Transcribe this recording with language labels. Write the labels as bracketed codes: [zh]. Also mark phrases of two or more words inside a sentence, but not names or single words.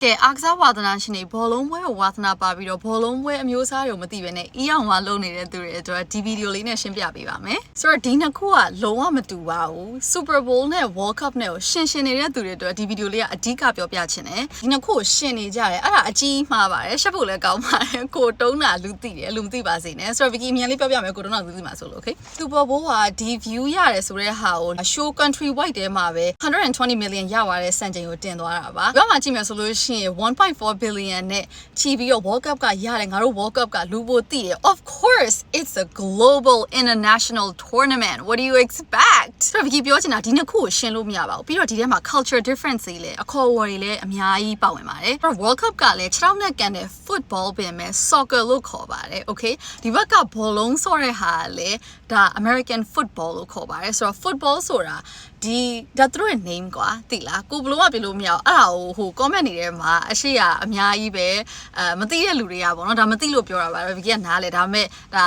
[my] ကဲအားကစားဝါသနာရှင်တွေဘောလုံးပွဲကိုဝါသနာပါပြီးတော့ဘောလုံးပွဲအမျိုးအစားတွေမသိဘဲနဲ့အီးအောင်မှလုပ်နေတဲ့သူတွေအတွက်ဒီဗီဒီယိုလေးနဲ့ရှင်းပြပေးပါမယ်။ဆိုတော့ဒီနှစ်ခုကလုံးဝမတူပါဘူး။ Super Bowl နဲ့ World Cup နဲ့ကိုရှင်နေတဲ့သူတွေအတွက်ဒီဗီဒီယိုလေးကအဓိကပြောပြချင်တယ်။ဒီနှစ်ခုကိုရှင်နေကြတယ်အဲ့ဒါအကြီးမှားပါတယ်။ရှက်ဖို့လည်းကောင်းပါတယ်။ကိုတုံးတာလူသိတယ်လူမသိပါစေနဲ့။ဆိုတော့ Vicky အမြန်လေးပြောပြမယ်ကိုတုံးတာလူသိမှာဆိုလို့ okay ။ Super Bowl ကဒီ view ရတယ်ဆိုတဲ့ဟာကို [en] show country wide [my] ထဲမှာပဲ120 million ရသွားတဲ့စံချိန်ကိုတင်သွားတာပါ။ပြောမှကြည့်မယ်ဆိုလို့ရှိရင်1.4 billion နဲ့ချီပြီးတော့ World Cup ကရတယ်ငါတို့ World Cup ကလူပိုသိတယ် [en] Of course it's a global international tournament what do you expect [my] ဆိုတော့ Vicky ပြောချင်တာဒီနှစ်ခုကိုရှင်းလို့မရပါဘူးပြီးတော့ဒီထဲမှာ [en] culture difference [my] တွေလည်းအခေါ်အဝေါ်တွေလည်းအများကြီးပါဝင်ပါတယ် World Cup ကလည်း6နှစ်ကန်တဲ့ football ပြင် မဲ့ soccer လို့ခေါ်ပါတယ် okay ဒီဘက်ကဘောလုံးဆော့တဲ့ဟာလည်းဒါ [en] American football [my] လို့ခေါ်ပါတယ်ဆိုတော့ football ဆိုတာဒါသူတို့ရဲ့ name ကွာသိလားကိုဘလို့မပြလို့မရအောင်အဲ့ဒါကိုဟို comment နေထဲမှာအရှိရအများကြီးပဲမသိတဲ့လူတွေကပေါ့နော်ဒါမသိလို့ပြောတာပါဗီကီကနားလေဒါပေမဲ့ဒါ